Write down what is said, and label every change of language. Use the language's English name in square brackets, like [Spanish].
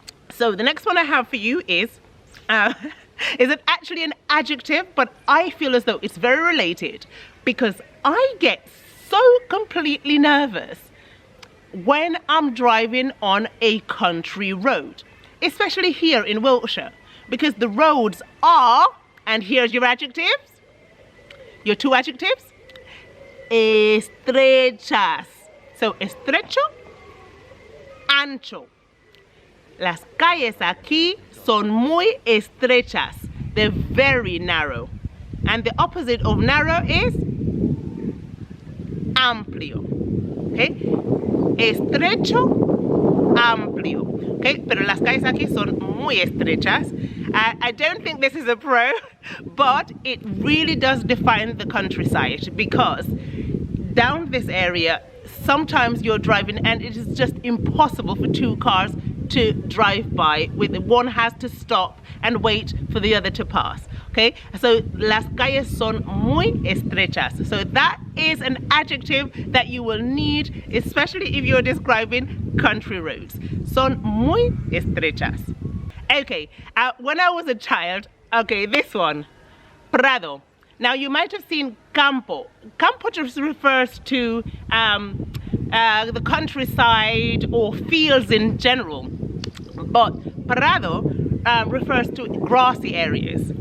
[English] So the next one I have for you is it actually an adjective, but I feel as though it's very related because I get so completely nervous when I'm driving on a country road, especially here in Wiltshire, because the roads are, and here's your adjectives, your two adjectives, [Spanish] estrechas. So estrecho, ancho. Las calles aquí son muy estrechas. [English] They're very narrow. And the opposite of narrow is amplio. Okay? Estrecho, amplio. Okay? [Spanish] Pero las calles aquí son muy estrechas. [English] I don't think this is a pro, but it really does define the countryside, because down this area, sometimes you're driving and it is just impossible for two cars to drive by. One has to stop and wait for the other to pass. Okay, so [Spanish] las calles son muy estrechas. [English] So that is an adjective that you will need, especially if you're describing country roads. [Spanish] Son muy estrechas. [English] Okay, when I was a child, okay, this one, prado. Now you might have seen campo. Campo just refers to the countryside or fields in general, but prado refers to grassy areas.